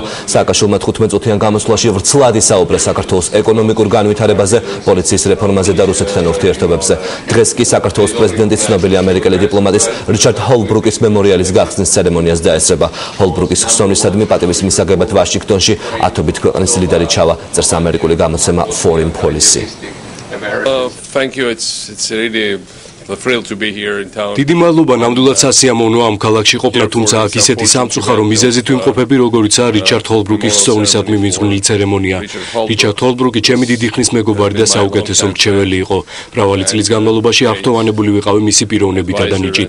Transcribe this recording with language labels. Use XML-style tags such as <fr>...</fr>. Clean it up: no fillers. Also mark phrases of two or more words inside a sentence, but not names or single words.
<ka>სააკაშვილმა 15 წუთიან გამოსვლაში ვრცლად ისაუბრა საქართველოს ეკონომიკურ განვითარებაზე, პოლიციის რეფორმაზე და რუსეთთან ურთიერთობებზე. დღეს კი საქართველოს პრეზიდენტი ცნობილი ამერიკელი დიპლომატის რიჩარდ ჰოლბრუკის მემორიალის გახსნის ცერემონიას დაესწრება. ჰოლბრუკის ხსოვნისადმი პატივის მისაღებად ვაშინგტონში 10 ქვეყნის ლიდერი ჩავა. წერს ამერიკული გამოცემა Foreign Policy.</ka> <en>Thank you. It's really a thrill to be here in town.</en> <ka>დიდი მადლობა ნამდვილად სასიამოვნოა ამ ქალაქში ყოფნა, თუმცა აქ ისეთი სამწუხარო მიზეზით ვიმყოფები, როგორიცაა რიჩარდ ჰოლბრუკის ხსოვნისადმი მიძღვნილი ცერემონია. რიჩარდ ჰოლბრუკი ჩემი დიდი ხნის მეგობარი და საუკეთესო მრჩეველი იყო. მრავალი წლის განმავლობაში აღფრთოვანებული ვიყავი მისი პიროვნებითა და ნიჭით.</ka>